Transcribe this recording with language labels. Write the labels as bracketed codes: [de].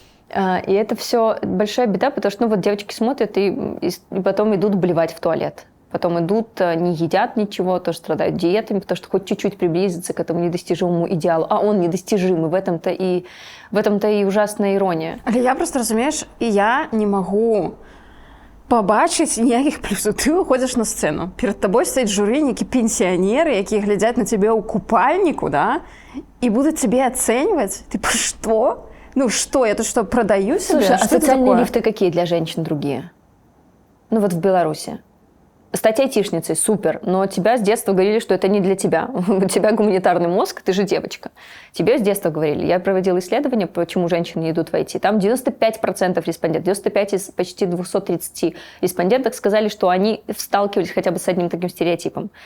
[ru] И это все большая беда, потому что ну, вот девочки смотрят и потом идут блевать в туалет. Потом идут, не едят ничего, тоже страдают диетами, потому что хоть чуть-чуть приблизиться к этому недостижимому идеалу. А он недостижимый, в этом-то и ужасная ирония. [be] Але я просто, разумеешь, [ru] и я не могу [be] побачыць ніякіх плюсаў. Ты выходзіш на сцэну, перад табой стаіць журы, нейкі пенсіянеры, якія глядзяць на цябе ў купальніку, да, і будуць цябе ацэньваць. Ты па што? Ну што, я тут што, прадаю сябе? [ru] Слушай, а что социальные лифты какие для женщин другие? Ну вот в Беларуси. Стать айтишницей – супер, но тебя с детства говорили, что это не для тебя. У тебя гуманитарный мозг, ты же девочка. Тебе с детства говорили. Я проводила исследование, почему женщины не идут в IT. Там 95% респондентов, 95 из почти 230 респондентов сказали, что они сталкивались хотя бы с одним таким стереотипом.